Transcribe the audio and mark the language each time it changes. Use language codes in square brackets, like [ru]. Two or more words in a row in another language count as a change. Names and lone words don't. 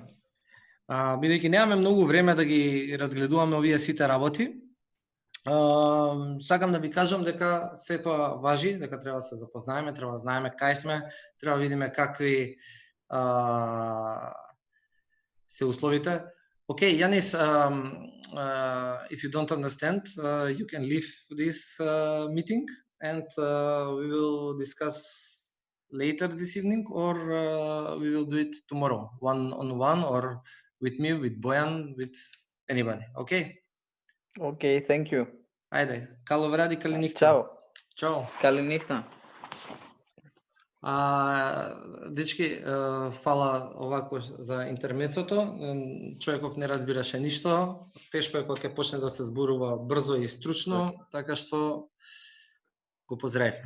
[mk] Бидејќи немаме многу време да ги разгледуваме овие сите работи, сакам да ви кажам дека се тоа важи, дека треба да се запознаеме, треба да знаеме кај сме, треба да видиме какви се условите. [en] Okay, Yanis, if you don't understand, you can leave this meeting and we will discuss later this evening, or we will do it tomorrow, one-on-one, or with me, with Bojan, with anybody. Okay? Okay, thank you. [mk] Ајде, [el] καλό βράδυ, καλή νύχτα. [mk] Чао. Чао. [el] καλή νύχτα. [mk] Дечки, фала овако за интермецото. Човеков не разбираше ништо. Тешко е кога ќе почне да се зборува брзо и стручно, така што го поздравивме.